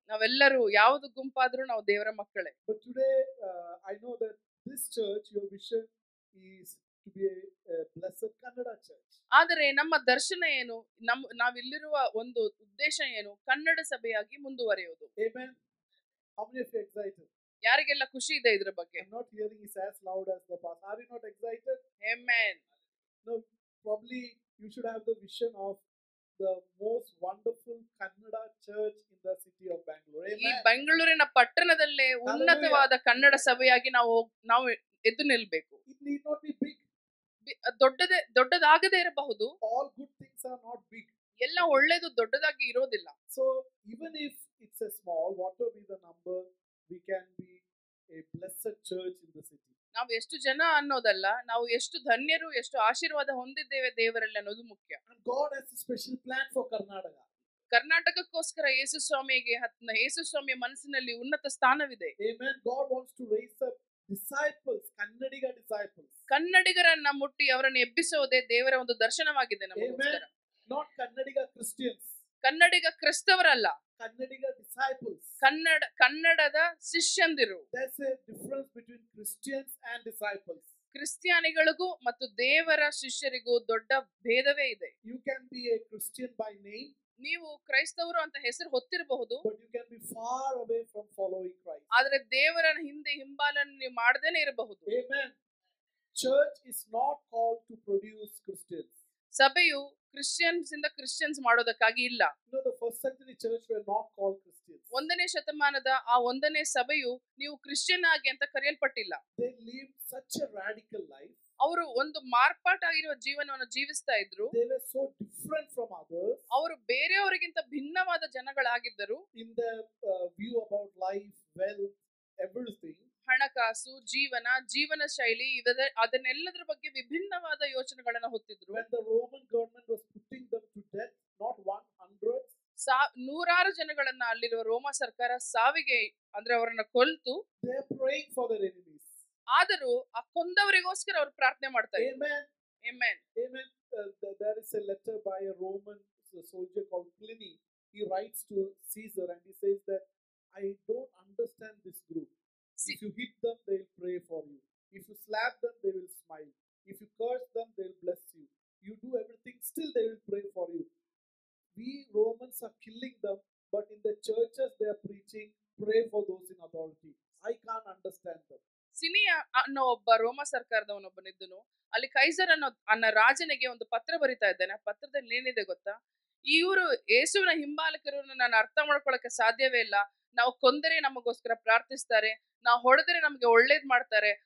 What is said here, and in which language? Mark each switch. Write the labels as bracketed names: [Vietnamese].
[Kannada] ನಾವೆಲ್ಲರೂ ಯಾವುದು ಗುಂಪಾದ್ರೂ ನಾವು ದೇವರ ಮಕ್ಕಳೇ. [English] But today I know that this church, your vision is to be a blessed Kannada church. [Kannada] ಆದರೆ ನಮ್ಮ ದರ್ಶನ ಏನು, ನಾವಿಲ್ಲಿರುವ ಒಂದು ಉದ್ದೇಶ ಏನು? Kannada ಸಭೆಯಾಗಿ ಮುಂದುವರಿಯೋದು. [English] Amen. How many of you excited? [Kannada] ಯಾರಿಗೆಲ್ಲ ಖುಷಿ ಇದೆ ಇದರ ಬಗ್ಗೆ? [English] I'm not hearing it as loud as the past. Are you not excited? Amen. No, probably you should have the vision of the most wonderful Kannada church in the city of Bangalore. [Kannada] ಈ [English] Amen. [Kannada] ಬೆಂಗಳೂರಿನ ಪಟ್ಟಣದಲ್ಲೇ ಉನ್ನತವಾದ ಕನ್ನಡ ಸಭೆಯಾಗಿ ನಾವು ಎದ್ದು ನಿಲ್ಬೇಕು. [English] It need not be big. [Kannada] ದೊಡ್ಡದಾಗದೇ ಇರಬಹುದು. [English] All good things are not big. [Kannada] ಎಲ್ಲ ಒಳ್ಳೇದು ದೊಡ್ಡದಾಗಿ ಇರೋದಿಲ್ಲ. [English] So even if it's a small, whatever be the number, we can be a blessed church in the city. [Kannada] ನಾವು ಎಷ್ಟು ಜನ ಅನ್ನೋದಲ್ಲ, ನಾವು ಎಷ್ಟು ಧನ್ಯರು, ಎಷ್ಟು ಆಶೀರ್ವಾದ ಹೊಂದಿದ್ದೇವೆ ದೇವರಲ್ಲಿ ಅನ್ನೋದು ಮುಖ್ಯ. [English] And God has a special plan for Karnataka. [Kannada] ಕರ್ನಾಟಕಕ್ಕೋಸ್ಕರ ಯೇಸು ಸ್ವಾಮಿಯ ಮನಸ್ಸಿನಲ್ಲಿ ಉನ್ನತ ಸ್ಥಾನವಿದೆ. [English] Amen. God wants to raise up disciples, Kannadiga disciples. [Kannada] ಕನ್ನಡಿಗರನ್ನ ಮುಟ್ಟಿ ಅವರನ್ನು ಎಬ್ಬಿಸೋದೇ ದೇವರ ಒಂದು ದರ್ಶನವಾಗಿದೆ ನಮಗೋಸ್ಕರ. [English] Not Kannadiga Christians. [Kannada] Kannadiga ಕ್ರಿಸ್ತವರಲ್ಲ, [English] Kannadiga disciples. [Kannada] ಕನ್ನಡದ ಶಿಷ್ಯಂದಿರು. [English] There's a difference between Christians and disciples. [Kannada] ಕ್ರಿಸ್ತಿಯಾನಿಗಳಿಗೂ ಮತ್ತು ದೇವರ ಶಿಷ್ಯರಿಗೂ ದೊಡ್ಡ ಭೇದವೇ ಇದೆ. [English] You can be a Christian by name. [Kannada] ನೀವು ಕ್ರೈಸ್ತವರು ಅಂತ ಹೆಸರು ಹೊತ್ತಿರಬಹುದು, [English] but you can be far away from following Christ. [Kannada] ಆದರೆ ದೇವರ ಹಿಂಬಾಲನೆ ನೀವು ಮಾಡದೇನೆ ಇರಬಹುದು. [English] Amen. Church is not called to produce Christians. [Kannada] ಸಭೆಯು ಕ್ರಿಶ್ಚಿಯನ್ಸ್ ಮಾಡೋದಕ್ಕಾಗಿ ಇಲ್ಲ. [English] The first century church were not called Christians. [Kannada] ಒಂದನೇ ಶತಮಾನದ ಆ ಒಂದನೇ ಸಭೆಯು ನೀವು ಕ್ರಿಶ್ಚಿಯನ್ ಆಗಿ ಅಂತ ಕರೆಯಲ್ಪಟ್ಟಿಲ್ಲ. [English] They lived such a radical life. [Kannada] ಅವರು ಒಂದು ಮಾರ್ಪಾಟಾಗಿರುವ ಜೀವನವನ್ನು ಜೀವಿಸ್ತಾ ಇದ್ರು. [English] They were so different from others. [Kannada] ಅವರು ಬೇರೆಯವರಿಗಿಂತ ಭಿನ್ನವಾದ ಜನಗಳಾಗಿದ್ದರು. [English] In their view about life, wealth, everything. [Kannada] ಹಣಕಾಸು, ಜೀವನ ಶೈಲಿ ಅದನ್ನೆಲ್ಲದರ ಬಗ್ಗೆ ವಿಭಿನ್ನವಾದ ಯೋಚನೆಗಳನ್ನು ಹೊತ್ತಿದ್ರು. [English] When the Roman government was putting them to death, not 100, [Kannada] ನೂರಾರು ಜನಗಳನ್ನ ಅಲ್ಲಿರುವ ರೋಮ ಸರ್ಕಾರ ಸಾವಿಗೆ ಅಂದ್ರೆ ಅವರನ್ನ ಕೊಲ್ತು. [English] they are praying for their enemies. [Kannada] ಆದರೂ ಆ ಕೊಂದವರಿಗೋಸ್ಕರ ಅವರು ಪ್ರಾರ್ಥನೆ ಮಾಡ್ತಾ ಇದ್ರು. [English] Amen. Amen. Amen. There is a letter by a Roman soldier called Pliny. He writes to Caesar and he says that I don't understand this group. If you hit them, they will pray for you. If you slap them, they will smile. If you curse them, they will bless you. You do everything, still they will pray for you. We Romans are killing them, but in the churches they are preaching, pray for those in authority. I can't understand them. [Kannada] ಸಿನಿಯಾ ಅನ್ನೋ ಒಬ್ಬ ರೋಮ ಸರ್ಕಾರದವನೊಬ್ಬನಿದ್ದನು. ಅಲ್ಲಿ ಕೈಸರ್ ಅನ್ನೋ ರಾಜನಿಗೆ ಒಂದು ಪತ್ರ ಬರಿತಾ ಇದ್ದಾನೆ. ಆ ಪತ್ರದಲ್ಲಿ ಏನಿದೆ ಗೊತ್ತಾ? ಇವರು ಯೇಸುವಿನ ಹಿಂಬಾಲಕರನ್ನು ನಾನು ಅರ್ಥ ಮಾಡ್ಕೊಳಕ್ಕೆ ಸಾಧ್ಯವೇ ಇಲ್ಲ. ನಾವು ಕೊಂದರೆ ನಮಗೋಸ್ಕರ ಪ್ರಾರ್ಥಿಸ್ತಾರೆ, ನಾವು ಹೊಡೆದರೆ ನಮ್ಗೆ ಒಳ್ಳೇದ್ ಮಾಡ್ತಾರೆ.